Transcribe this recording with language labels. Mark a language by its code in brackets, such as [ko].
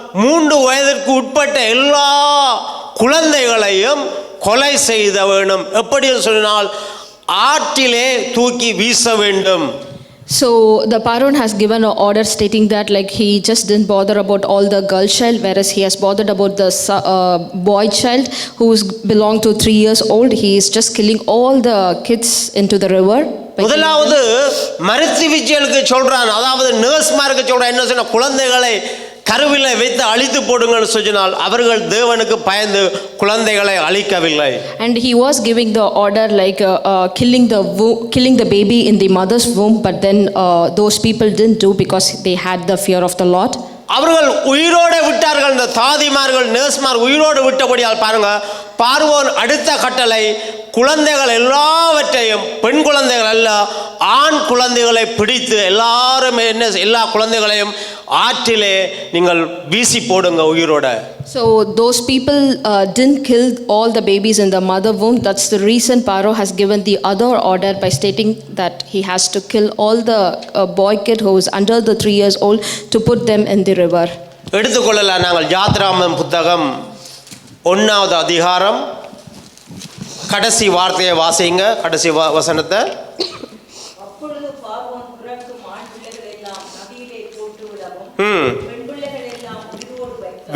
[ta] 3 வயதிற்கு உட்பட்ட எல்லா குழந்தைகளையும் கொலை செய்த வேணும். எப்படி சொன்னால் ஆற்றிலே தூக்கி வீச வேண்டும். [en] So the Pharaoh has given an order stating that like he just didn't bother about all the girl child, whereas he has bothered about the boy child who belonged to 3 years old. He is just killing all the kids into the river. [ta] முதலாவது மருத்துவர்களுக்கு சொல்றான், அதாவது நர்ஸ்மாருக்கு சொல்றான், என்ன சொன்ன, குழந்தைகளை கருவிலை வைத்து அழித்து போடுங்கன்னு சொன்னால் அவர்கள் தேவனுக்கு பயந்து குழந்தைகளை அழிக்கவில்லை. [en] And he was giving the order like killing the baby in the mother's womb, but then those people didn't do because they had the fear of the Lord. [ta] அவர்கள் உயிரோடு விட்டார்கள். இந்த தாதிமார்கள் நர்ஸ்மார் உயிரோடு விட்டபடியால் பாருங்க, பார்வோன் அடுத்த கட்டளை குழந்தைகள் எல்லாவற்றையும், பெண் குழந்தைகள் அல்ல ஆண் குழந்தைகளை பிடித்து எல்லா குழந்தைகளையும் ஆற்றிலே நீங்கள் வீசி போடுங்க உயிரோட. [en] So those people didn't kill all the babies in the mother womb. That's the reason Pharaoh has given the other order by stating that he has to kill all the boy kid who is under the 3 years old to put them in the river. [ta] எடுத்துக்கொள்ளலாம். நாங்கள் யாத்ராகமம் புத்தகம் 1வது அதிகாரம் கடைசி வார்த்தையை வாசிங்க, கடைசி வசனத்தை. அப்பொழுது பார்வோன் பிறக்கும் ஆண் பிள்ளைகளை எல்லாம் நதியிலே போட்டு விடவும் பெண் பிள்ளைகளை எல்லாம் உயிரோடு